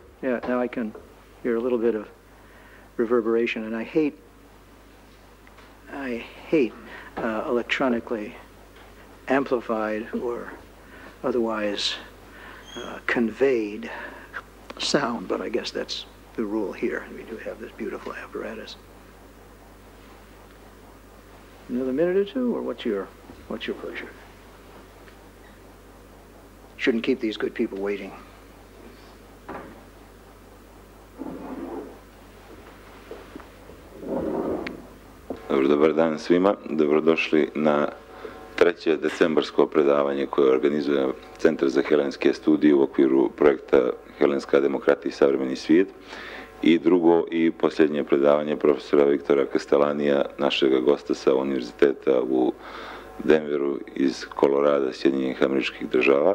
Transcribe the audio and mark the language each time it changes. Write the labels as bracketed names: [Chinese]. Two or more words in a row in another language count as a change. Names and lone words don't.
[English] Yeah, now I can hear a little bit of reverberation, and I hate electronically amplified or otherwise conveyed sound, but I guess that's the rule here. We do have this beautiful apparatus. Another minute or two, or what's your pleasure? Shouldn't keep these good people waiting. [Serbian] Dobar dan svima, dobrodošli na treće decembarsko predavanje koje organizuje Centar za helenske studije u okviru projekta Helenska demokratija i savremeni svijet i drugo i posljednje predavanje profesora Viktora Kastelanija, našeg gosta sa Univerziteta u Denveru iz Kolorada, Sjedinjenih Američkih Država.